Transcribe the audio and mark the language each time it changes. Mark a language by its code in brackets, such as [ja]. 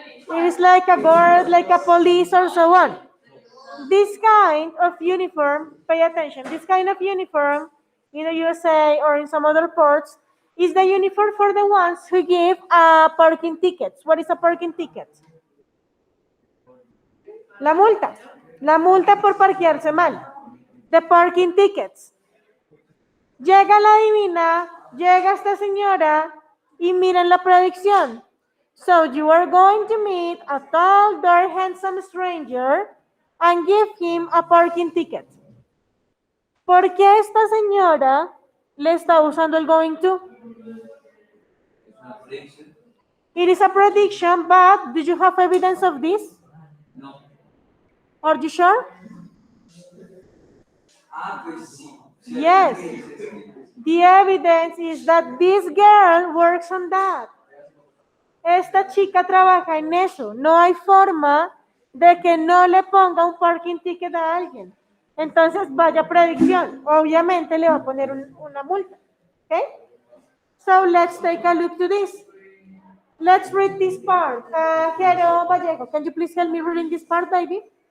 [en] It is like a guard, like a police, or so on. This kind of uniform, pay attention, this kind of uniform in the USA or in some other ports is the uniform for the ones who give parking tickets. What is a parking ticket? [es] La multa. La multa por parquearse mal. [en] The parking tickets. [es] Llega la divina, llega esta señora y miren la predicción. [en] So you are going to meet a tall, dark, handsome stranger and give him a parking ticket. [es] ¿Por qué esta señora le está usando el going to? [en] It's not prediction. It is a prediction, but do you have evidence of this? No. Are you sure? [es] Pues sí. [en] Yes. The evidence is that this girl works on that. [es] Esta chica trabaja en eso. No hay forma de que no le ponga un parking ticket a alguien. Entonces, vaya predicción. Obviamente le va a poner una multa. Okay? [en] So, let's take a look to this. Let's read this part. Jero Vallejo, can you please help me reading this part, baby?